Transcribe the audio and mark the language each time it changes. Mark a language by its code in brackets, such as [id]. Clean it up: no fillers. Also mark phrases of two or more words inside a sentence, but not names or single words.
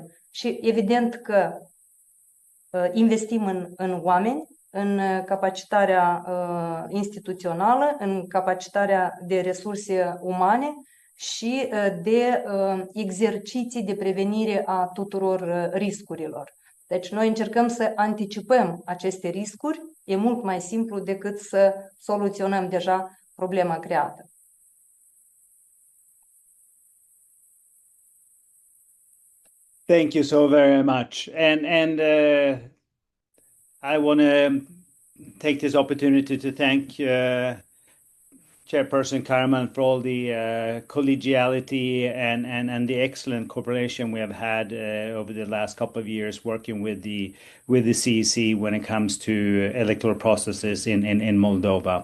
[ro] Și evident că investim în oameni, în capacitarea instituțională, în capacitarea de resurse umane și de exerciții de prevenire a tuturor riscurilor. Deci noi încercăm să anticipăm aceste riscuri, e mult mai simplu decât să soluționăm deja problema creată. [en] Thank you so very much. And I want to take this opportunity to thank Chairperson Caraman for all the collegiality and the excellent cooperation we have had over the last couple of years working with the CEC when it comes to electoral processes in Moldova.